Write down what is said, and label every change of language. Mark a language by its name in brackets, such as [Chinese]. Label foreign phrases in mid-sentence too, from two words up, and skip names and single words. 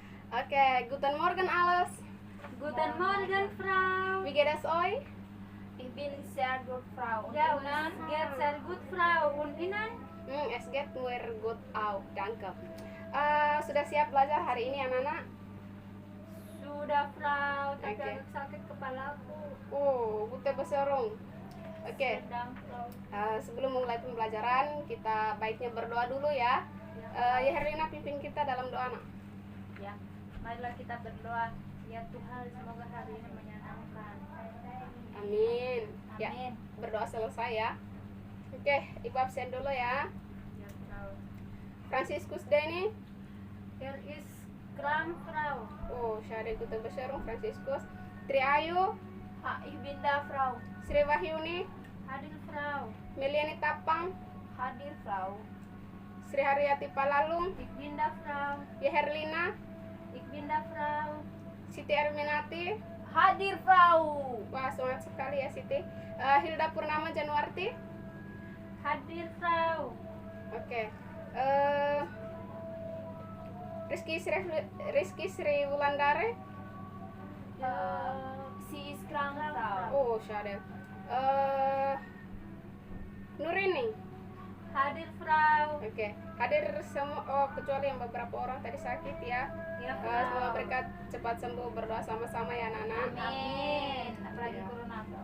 [German] Oke, guten Morgen alles. Guten Morgen, Frau. Wie geht es euch? Ich bin sehr gut, Frau. Und Ja, Ihnen? uns geht sehr gut, Frau. Und Ihnen? Es geht nur gut auch, danke. [Indonesian] Sudah siap belajar hari ini anak-anak? Sudah, Frau. Tapi Oke. agak sakit kepalaku. [German] Gute Besserung. [Indonesian] Oke, Sedang, Frau. sebelum memulai pembelajaran, kita baiknya berdoa dulu ya. Ya Herlina, pimpin kita dalam doa, nak. Ya, marilah kita berdoa. Ya Tuhan, semoga hari ini menyenangkan. Amin. Ya, Amin. berdoa selesai ya. Oke, Ibu absen dulu ya. Ya, Frau. Franciscus Denny. [German] Hier ist krank, Frau. Syahri Gute Besserung, Franciscus. Triayu, Ich bin da, Frau. [Indonesian] Sri Wahyuni, Hadir, Frau. Meliani Tapang, Hadir, Frau. Sri Haryati Palalung, [German] Ik bin da, Frau. Herlina, Ik bin da, Frau. [Indonesian] Siti Arminati. Hadir, Frau. Wah, semangat sekali ya Siti. Hilda Purnama Januarti. Hadir, Frau. Oke. Rizky Sri Wulandare. [German] Sie ist krank, Frau. [Indonesian] Syahri. Nurini. Hadir, Frau. Oke. Hadir semua kecuali yang beberapa orang tadi sakit ya. Ya, Semoga Frau. mereka cepat sembuh, berdoa sama-sama ya anak-anak. Amin. Apalagi Iya. corona, Frau.